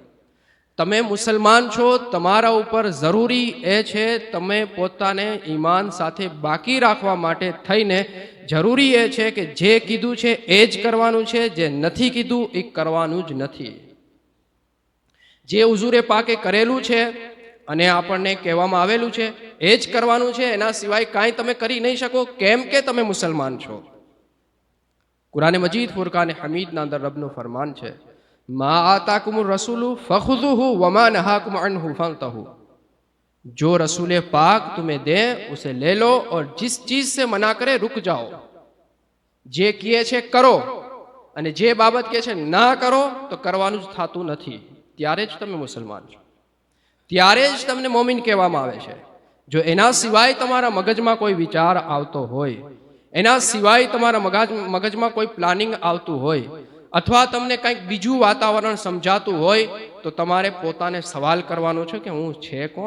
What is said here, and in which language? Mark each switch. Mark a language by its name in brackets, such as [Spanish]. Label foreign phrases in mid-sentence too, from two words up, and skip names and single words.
[Gujarati] તમે મુસલમાન છો, તમારા ઉપર જરૂરી એ છે તમે પોતાને ઈમાન સાથે બાકી રાખવા માટે થઈને જરૂરી એ છે કે જે કીધું છે એ જ કરવાનું છે, જે નથી કીધું એ કરવાનું જ નથી. જે હુઝુરે પાકે કરેલું છે અને આપણને કહેવામાં આવેલું છે એ જ કરવાનું છે, એના સિવાય કાંઈ તમે કરી નહીં શકો, કેમ કે તમે મુસલમાન છો. કુરાન મજીદ ફુરકાન હમીદના અંદર રબનું ફરમાન છે, [Arabic] ما آتاكم الرسول فخذوه وما نهاكم عنه فانتهوا. [Hindi] जो रसूल पाक तुम्हें दे उसे ले लो और जिस चीज से मना करे रुक जाओ. [Gujarati] જે કહે છે કરો અને જે બાબત કહે છે ના કરો તો કરવાનું જ થતું નથી, ત્યારે જ તમે મુસલમાન છો, ત્યારે જ તમને મોમિન કહેવામાં આવે છે. જો એના સિવાય તમારા મગજમાં કોઈ વિચાર આવતો હોય, એના સિવાય તમારા મગજમાં કોઈ પ્લાનિંગ આવતું હોય, અથવા તમને કંઈક બીજું વાતાવરણ સમજાતું હોય, તો તમારે પોતાને સવાલ કરવાનો છે કે હું છે કોણ?